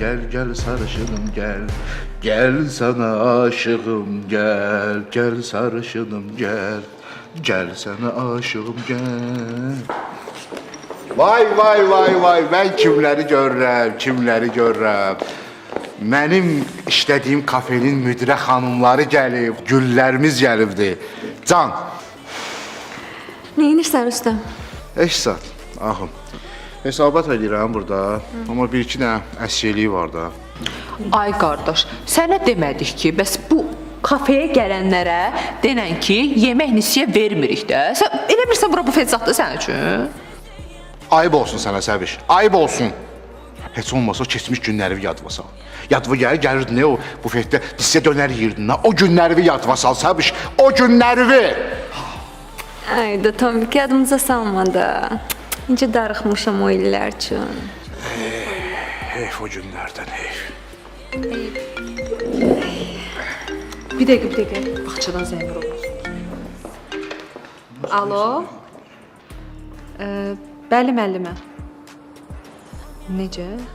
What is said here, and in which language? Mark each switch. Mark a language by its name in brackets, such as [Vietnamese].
[Turkish] Gel sarışınım gel, gel sana aşığım gel, gel sarışınım gel, gel sana aşığım gel. [Azerbaijani] Vay vay vay vay, ben kimləri görürəm. Mənim işlədiyim kafenin müdirə xanımları gəlib, güllərimiz gəlibdi. Can. Neyinirsən Rüstəm? Eşsat, ahım. Hesabat edirəm burada, amma bir-iki dənə əşyəliyi var da. Ay qardaş, sənə demədik ki, bəs bu kafeyə gələnlərə denən ki, yemək nisiyə vermirik də. Sən elə bilirsən bura bufet zətdir sənin üçün? Ayıb olsun sənə Səbiş, ayıb olsun. Heç olmasa keçmiş günləri yadıma sal. Yadıma gəlirdin o bufetdə nisiyə dönər yeyirdin. O günləri yadıma sal Səbiş, o günləri. Ay da Tomik yadımıza salmadı. Necə darıxmışam o illər üçün. Heyf o günlərdən heyf. Bir dəqiqə. Bağçadan zəng vurulur. Alo? Bəli, müəllimə. Necə?